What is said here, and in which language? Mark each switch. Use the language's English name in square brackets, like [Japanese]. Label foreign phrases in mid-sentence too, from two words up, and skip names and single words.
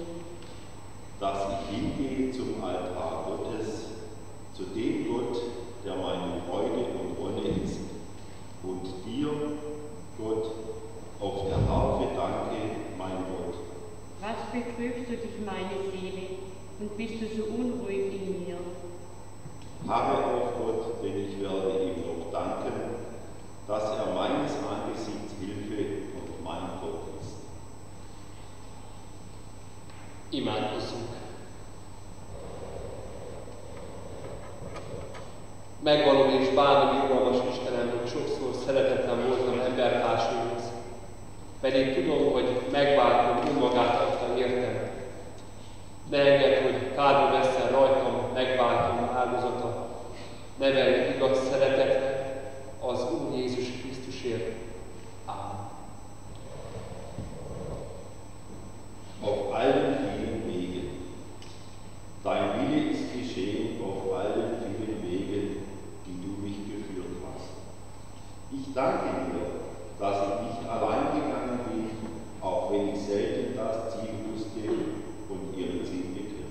[German] Dass ich hingehe zum Altar Gottes, zu dem Gott, der meine Freude und Wonne ist, und dir, Gott, auf der Harfe danke, mein Gott. Was betrübst du dich, meine Seele, und bist du so unruhig in mir? Harre auf Gott, denn ich werde ihm noch danken, dass er meines Angesichts Hilfe und mein Gott ist. [Hungarian] Imádkozzunk! Megvalom és bánom, irgalmas Istenem, hogy sokszor szeretetlen voltam embertársaimhoz, pedig tudom, hogy megváltom, önmagát adta értem. Ne engedd, hogy kárba vesszen rajtam megváltom áldozata. Nevelj igaz szeretetre az Úr Jézus Krisztusért. Amen. [German] Auf allen vielen Wegen. Dein Wille ist geschehen auf allen vielen Wegen, die du mich geführt hast. Ich danke dir, dass ich nicht allein gegangen bin, auch wenn ich selten das Ziel wusste und ihren Sinn begriff.